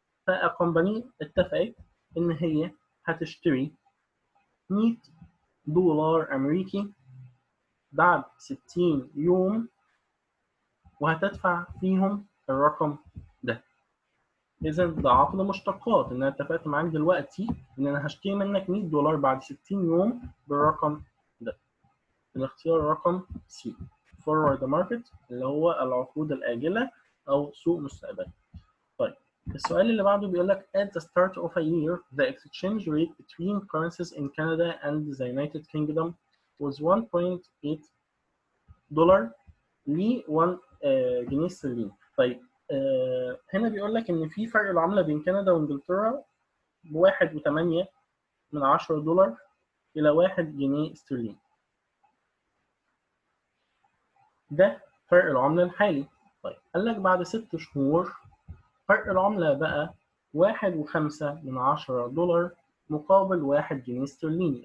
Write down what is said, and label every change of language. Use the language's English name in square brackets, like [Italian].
[Arabic] فالكومباني اتفقت ان هي هتشتري $100 امريكي بعد 60 يوم وهتدفع فيهم الرقم ده. اذا ده عقد مشتقات ان انا اتفقت معاك دلوقتي ان انا هشتري منك $100 بعد 60 يوم بالرقم ده. الاختيار رقم C forward market اللي هو العقود الآجلة أو سوق مستقبلي. طيب السؤال اللي بعده بيقول لك [English] at the start of a year the exchange rate between currencies in Canada and the United Kingdom was 1.8 [Arabic] دولار ل 1 جنيه استرليني. طيب هنا بيقول لك إن في فرق العملة بين كندا وإنجلترا ب1.8 إلى 1 جنيه استرليني. ده فرق العملة الحالي. طيب قال لك بعد 6 شهور فرق العملة بقى 1.5 دولار مقابل 1 جنيه استرليني.